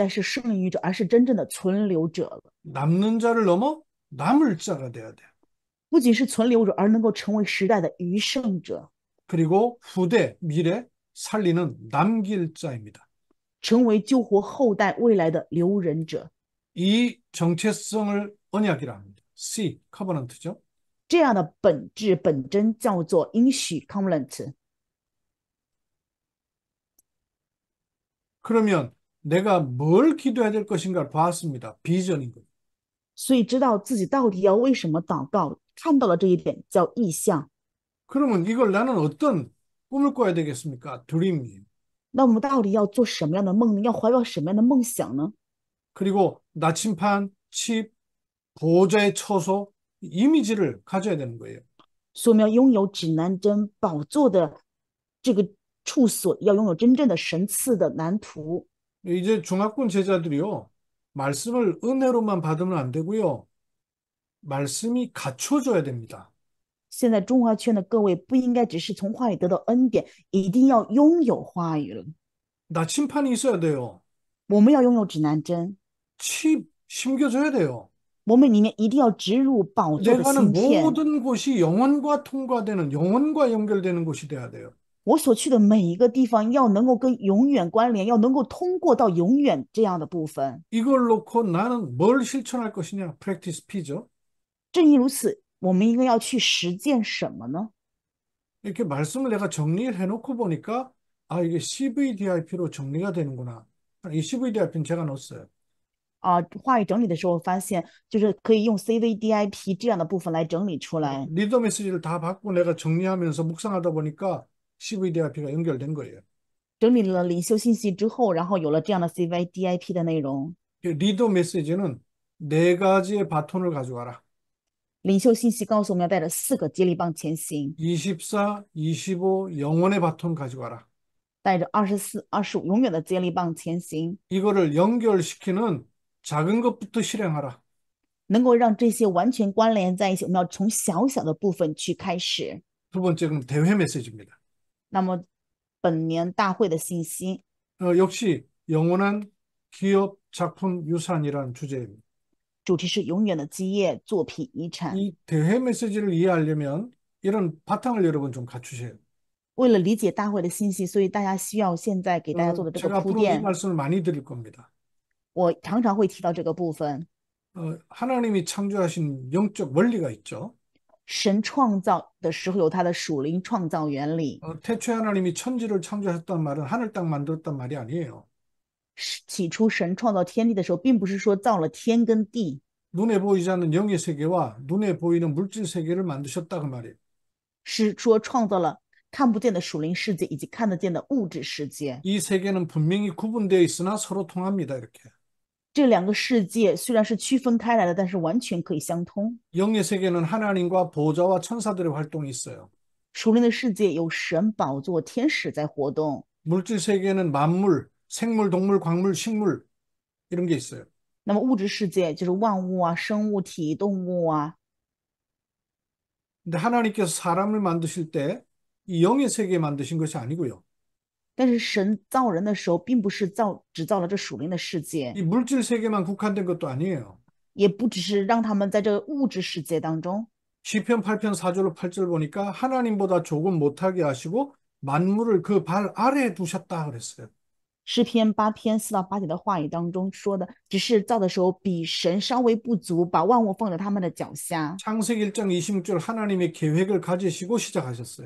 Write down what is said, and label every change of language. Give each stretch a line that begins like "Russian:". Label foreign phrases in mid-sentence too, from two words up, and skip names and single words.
Korean: 남는 자를 넘어 남을 자가 돼야 돼.
Chinese: 不仅是存留者，而能够成为时代的余剩者，
Korean: 그리고 후대, 미래, 살리는 남길 자입니다.
Chinese: 成为救活后代未来的留人者。
Korean: 이 정체성을 언약이라 합니다. C, 커버넌트죠.
Chinese: 这样的本质本真叫做应许 （covenant）。
Korean: 그러면 내가 뭘 기도해야 될 것인가를 봤습니다. 비전인 거예요.
Chinese: 所以知道自己到底要为什么祷告，看到了这一点叫意向。
Korean: 그러면 이걸 나는 어떤 꿈을 꿔야 되겠습니까? 드림이에요.
Chinese: 那我们到底要做什么样的梦呢？要怀抱什么样的梦想呢？
Korean: 그리고 나침판, 칩, 보호자의 처소, 이미지를 가져야 되는 거예요.
Chinese: 所以我们要拥有指南针宝座的这个处所，要拥有真正的神赐的蓝图。
Korean: 이제 중학군 제자들이요. 말씀을 은혜로만 받으면 안 되고요. 말씀이 갖춰줘야 됩니다.
Chinese: 现在中华圈的各位不应该只是从话语得到恩典，一定要拥有话语了。
Korean: 나침판이 있어야 돼요.
Chinese: 我们要拥有指南针，
Korean: 칩 심겨줘야 돼요.
Chinese: 我们里面一定要植入宝座的
Korean: 내가 하는
Chinese: 芯片。
Korean: 모든 곳이 영혼과 통과되는, 영혼과 연결되는 곳이 돼야 돼요.
Chinese: 我所去的每一个地方要能够跟永远关联，要能够通过到永远这样的部分。
Korean: 이걸 놓고 나는 뭘 실천할 것이냐? 프랙티스 P죠.
Chinese: 正因如此，我们应该要去实践什么呢？
Korean: 이렇게 말씀을 내가 정리를 해놓고 보니까 아, 이게 CVDIP로 정리가 되는구나. 이 CVDIP는 제가 넣었어요.
Chinese: 话语整理的时候发现，就是可以用 CVDIP 这样的部分来整理出来。
Korean: 리더 메시지를 다 받고 내가 정리하면서 묵상하다 보니까 CVDIP가 연결된 거예요.
Chinese: 整理了领袖信息之后，然后有了这样的 CVDIP 的内容。
Korean: 리더 메시지는 네 가지의 바톤을 가져가라.
Chinese: 领袖信息告诉我们要带着4个接力棒前行，
Korean: 24, 25 영혼의 바톤 가져가라.
Chinese: 带着24、25永远的接力棒前行，
Korean: 이거를 연결시키는 작은 것부터 실행하라.
Chinese: 能够让这些完全关联在一起。我们要从小小的部分去开始。
Korean: 두 번째는 대회 메시지입니다.
Chinese: 那么本年大会的信息
Korean: 역시 영원한 기업 작품 유산이라는 주제입니다.
Chinese: 主题是永远的基业作品遗产。
Korean: 이 대회 메시지를 이해하려면 이런 바탕을 여러분 좀 갖추셔야 돼요.
Chinese: 为了理解大会的信息，所以大家需要现在给大家做的这
Korean: 제가
Chinese: 个铺
Korean: 앞으로 이
Chinese: 垫。
Korean: 말씀을 많이 드릴 겁니다.
Chinese: 我常常会提到这个部分。
Korean: 하나님이 창조하신 영적 원리가 있죠.
Chinese: 神创造的时候有他的属灵创造原理。
Korean: 태초에 하나님이 천지를 창조하셨단 말은 하늘 땅 만들었단 말이 아니에요.
Chinese: 起初神创造天地的时候，并不是说造了天跟地，
Korean: 눈에 보이지 않는 영의 세계와 눈에 보이는 물질 세계를 만드셨다 그 말이에요.
Chinese: 是说创造了看不见的属灵世界以及看得见的物质世界。
Korean: 이 세계는 분명히 구분되어 있으나 서로 통합니다. 이렇게.
Chinese: 这两个世界虽然是区分开来的，但是完全可以相通。
Korean: 영의 세계는 하나님과 보좌와 천사들의 활동이 있어요.
Chinese: 属灵的世界有神宝座、天使在活动，
Korean: 물질 세계는 만물, 생물, 동물, 광물, 식물 이런 게 있어요.
Chinese: 那么物质世界就是万物啊、生物体、动物啊。
Korean: 근데 하나님께서 사람을 만드실 때 이 영의 세계 만드신 것이 아니고요.
Chinese: 但是神造人的时候，并不是只造了这属灵的世界，
Korean: 이 물질 세계만 국한된 것도 아니에요.
Chinese: 也不只是让他们在这个物质世界当中。
Korean: 시편 8편 4절 8절 보니까 하나님보다 조금 못하게 하시고 만물을 그 발 아래에 두셨다 그랬어요.
Chinese: 诗篇8篇4到8节的话语当中说的，只是造的时候比神稍微不足，把万物放在他们的脚下。
Korean: 창세기 1장 26절 하나님의 계획을 가지시고 시작하셨어요.